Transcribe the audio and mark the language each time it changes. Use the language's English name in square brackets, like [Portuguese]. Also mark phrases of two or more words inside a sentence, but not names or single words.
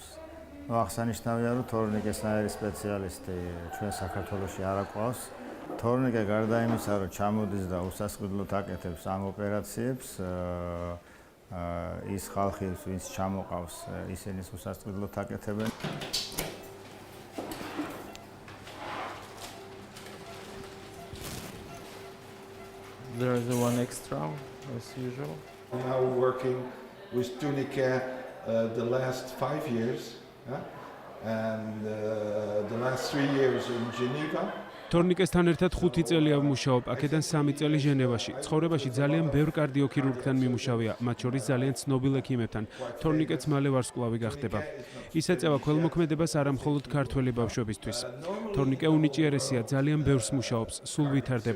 [Georgian] აღსანიშნავია, რომ თორნიკესნაირი სპეციალისტი ჩვენ საქართველოში არ აყვავს. თორნიკე გარდა იმისა, რომ ჩამოდის და უსასყიდლოდ აკეთებს ამ ოპერაციებს, ის ხალხი, ვინც ჩამოყავს, ისინი უსასყიდლოდ აკეთებენ. [English] There is one extra, as usual. Now working with Tourniquet the last 5 years, and the last 3 years in Geneva. [Georgian] თორნიკესთან ერთად 5 წელია ვმუშაობ, აქედან 3 წელი ჟენევაში. ცხოვრებაში ძალიან ბევრ კარდიოქირურგთან მიმუშავია, მათ შორის ძალიან ცნობილ ექიმებთან. თორნიკეც მალე ვარსკვლავი გახდება. ის ეწევა ქველმოქმედებას არა მხოლოდ ქართველი ბავშვებისთვის. თორნიკე უნიჭიერესია, ძალიან ბევრს მუშაობს, სულ ვითარდება.